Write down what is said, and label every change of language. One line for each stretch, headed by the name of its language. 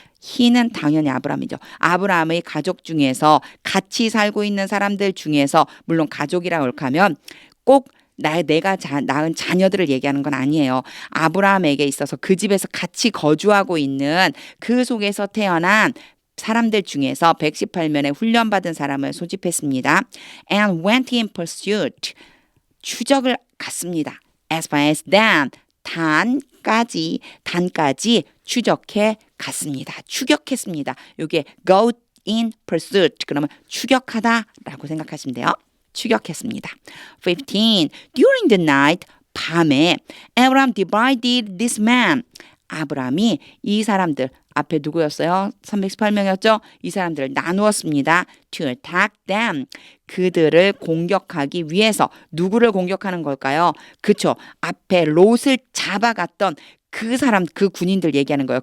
Korean: he는 당연히 아브라함이죠. 아브라함의 가족 중에서 같이 살고 있는 사람들 중에서 물론 가족이라고 하면 꼭 내가 낳은 자녀들을 얘기하는 건 아니에요. 아브라함에게 있어서 그 집에서 같이 거주하고 있는 그 속에서 태어난 사람들 중에서 118명의 훈련받은 사람을 소집했습니다.
English: And went in pursuit.
Korean: 추적을 갔습니다.
English: As far as Dan. 단
Korean: 호박까지 단까지 추적해 갔습니다. 추격했습니다. 이게 go in pursuit 그러면 추격하다라고 생각하시면 돼요. 추격했습니다. 15.
English: During the night
Korean: 밤에
English: Abraham divided this man.
Korean: 아브라함이 이 사람들 앞에 누구였어요? 318명이었죠? 이 사람들을 나누었습니다.
English: To attack them.
Korean: 그들을 공격하기 위해서 누구를 공격하는 걸까요? 그쵸. 앞에 롯을 잡아갔던 그 사람, 그 군인들 얘기하는 거예요.